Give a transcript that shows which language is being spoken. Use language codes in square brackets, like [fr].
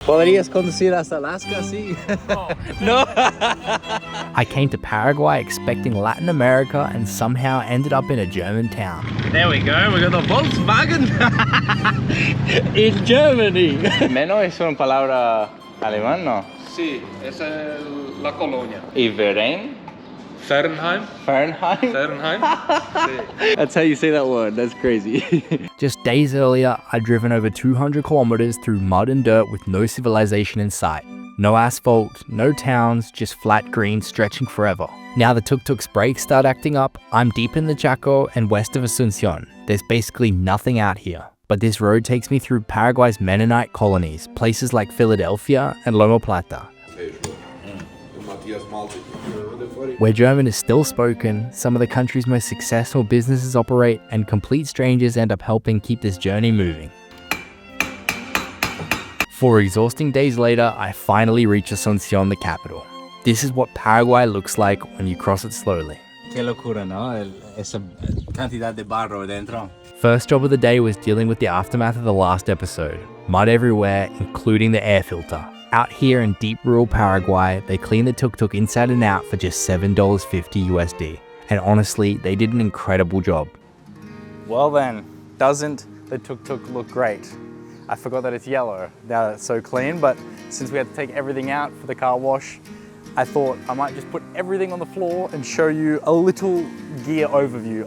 [es] ¿Podrías conducir hasta Alaska, sí? No. [en] I came to Paraguay expecting Latin America and somehow ended up in a German town. There we go, we got the Volkswagen in Germany. [es] Menos es una palabra alemán, ¿no? Sí, esa es la colonia. ¿Y Verein? Fernheim. Fahrenheit? Fernheim. Sí. [en] That's how you say that word, that's crazy. Just days earlier, I'd driven over 200 kilometers through mud and dirt with no civilization in sight. No asphalt, no towns, just flat green stretching forever. Now the tuk-tuk's brakes start acting up, I'm deep in the Chaco and west of Asunción. There's basically nothing out here. But this road takes me through Paraguay's Mennonite colonies, places like Philadelphia and Loma Plata. Where German is still spoken, some of the country's most successful businesses operate, and complete strangers end up helping keep this journey moving. 4 exhausting days later, I finally reach Asunción, the capital. This is what Paraguay looks like when you cross it slowly. [es] Qué locura, ¿no? Esa cantidad de barro dentro. [en] First job of the day was dealing with the aftermath of the last episode. Mud everywhere, including the air filter. Out here in deep rural Paraguay, they clean the tuk-tuk inside and out for just $7.50 USD. And honestly, they did an incredible job. Well then, doesn't the tuk-tuk look great? I forgot that it's yellow now that it's so clean, but since we had to take everything out for the car wash, I thought I might just put everything on the floor and show you a little gear overview.